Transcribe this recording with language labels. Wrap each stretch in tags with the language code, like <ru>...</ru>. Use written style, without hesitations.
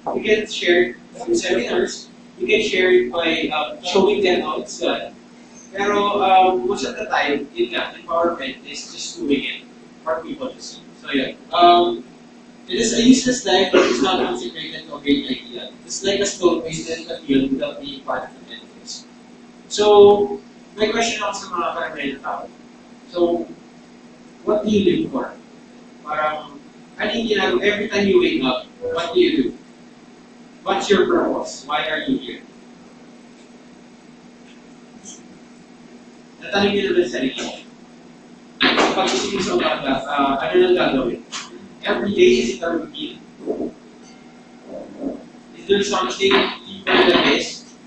<en>You can share through seminars, you can share it by showing them how it's done. Pero most of the time,</en> <tl>yun nga,</tl> <en>empowerment is just doing it for people to see. So yun. It is a useless life that is not consecrated to a great idea. It's like a stone wasted in the field without being part of the edifice.</en> <tl>So, my question ako sa mga karamihan na tao.</tl> <en>So, what do you live for?</en> <tl>Parang, ano yung ginagawa?</tl> <en>Every time you wake up, what do you do? What's your purpose? Why are you here?</en> <tl>Natanong niyo naman sa sarili. Pag isipin sa umaga, ano nang gagawin?</tl> <en>Every day is it a routine? Is there something deeper than this?</en>